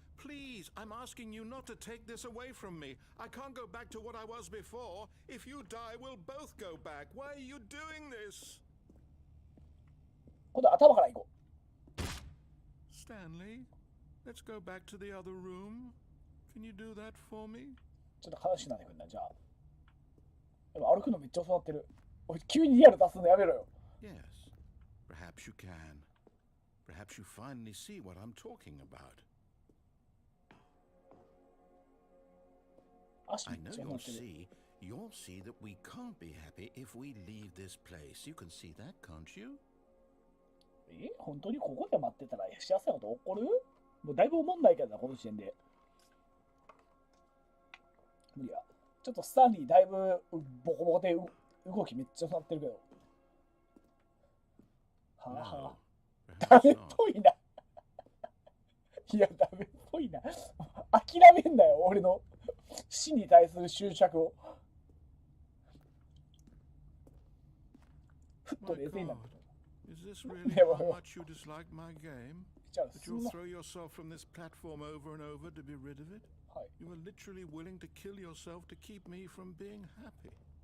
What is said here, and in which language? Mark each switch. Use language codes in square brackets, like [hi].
[en] Please, I'm asking you not to take this away from me. I can't go back to what I was before. If you die, we'll both go back. Why are you doing this? [ja] 今度頭から行こう。 [en] Stanley, let's go back to the other room. Can you do that for me? [ja] ちょっと話しないでくんな、じゃあ。でも歩くのめっちゃ教わってる。おい、急にリアル出すのやめろよ。 [en] Yes, perhaps you can. Perhaps you finally see what I'm talking about. I know you'll see that we can't be happy if we leave this place. You can see that, can't you? [ja] 本当にここで待ってたら幸せなこと起こる？もうだいぶ思んないけどな、この時点で。無理や。ちょっとスタンリーだいぶボコボコで動きめっちゃなってるけど。はあはあ。ダメっぽいな。いや、ダメっぽいな。諦めんなよ、俺の死に対する執着を。ふっと冷静になって。 [en] Is this really how much you dislike my game? That you'll throw yourself from this platform over and over to be rid of it? You were literally willing to kill yourself to keep me from being happy.